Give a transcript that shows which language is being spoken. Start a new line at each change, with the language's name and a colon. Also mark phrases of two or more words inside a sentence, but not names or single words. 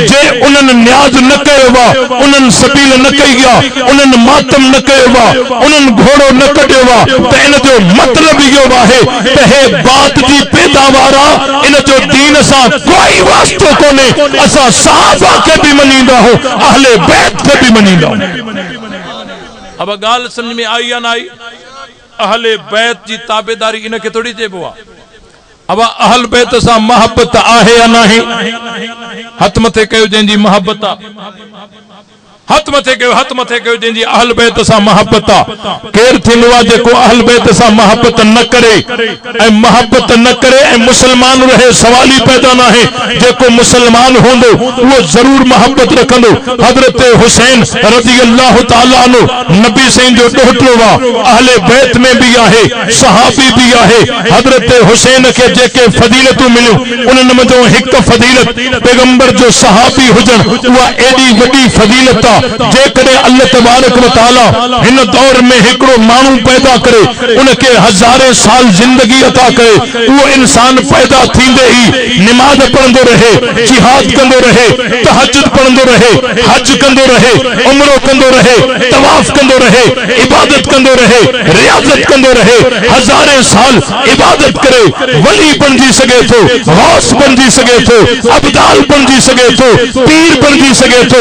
Sindhi: जे उन्हनि न्याज़ न कयो आहे, उन्हनि सबील न कई आहे, उन्हनि मातम न कयो आहे, उन्हनि घोड़ो न कढियो आहे, त इन जो मतिलब इहो आहे त हे बात जी पैदावार आहे, इन जो दीन सां कोई वास्तो कोन्हे। असां सहाबा खे बि मञींदा, अहले बैत खे भी मनींदा।
Saraiki: اب گال سمجھ میں آئی یا نا آئی?
Sindhi: अहले बैत जी ताबेदारी इनके थोड़ी चइबो आ। अब अहल बैत सां मोहब्बत आहे या नाही? हथ मथे कयो जंहिंजी मोहब्बत आ, हथ मथे कयो जंहिंजी अहल बैत सां मोहब्बत आ। केर थींदो आहे जेको अहल बैत सां मोहब्बत न करे ऐं मोहब्बत न करे ऐं मुसलमान रहे?
Urdu: سوال ہی پیدا نہ ہے.
Sindhi: जेको मुसलमान हूंदो वो जरूर मोहब्बत रखंदो। हजरत हुसैन
Arabic: رضي الله تعالى عنه
Sindhi: नबी साईं जो ॾोहिटो हुआ, अहले बैत में भी आहे, सहाबी भी आहे। हजरत हुसैन के जेके फजीलतूं मिलियूं उन्हनि मथां हिकु फजीलत पैगंबर जो सहाबी हुजण, उहा एडी वॾी फजीलत आहे। जेकॾहिं
Arabic: الله تبارك وتعالى
Sindhi: हिन दौर में हिकिड़ो माण्हू पैदा करे, उनके हज़ारे साल जिंदगी अता करे, वो इंसान पैदा थींदे ही नमाज पढ़ंदो रहे, जिहाद कंदो रहे, तहज्जुद पढ़ंदो रहे, हज कंदो रहे, उम्रो कंदो रहे, तवाफ कंदो रहे, इबादत कंदो रहे, रियाजत कंदो रहे, हज़ारे साल इबादत करे, वली बणजी सके थो, गौस बणजी सके थो, अब्दाल बणजी सके थो, पीर बणजी सके थो।